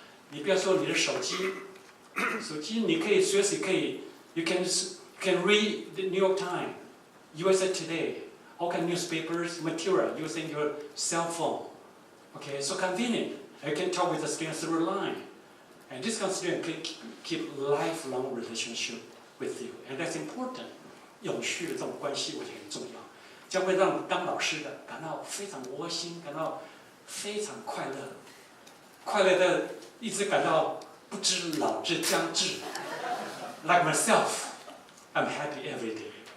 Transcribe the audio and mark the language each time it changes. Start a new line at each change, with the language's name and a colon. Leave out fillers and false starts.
Chinese: 你不要说你的手机你可以随时可以
English: you can read the New York Times, USA Today, all kind of newspapers, material using your cell phone. Okay, so convenient. You can talk with the students through line. And this kind of student can keep lifelong relationship with you. And that's important.
Chinese: 永续的这种关系我觉得很重要，将会让当老师的感到非常窝心，感到非常快乐，快乐的一直感到不知老之将至。
English: Like myself, I'm happy every day.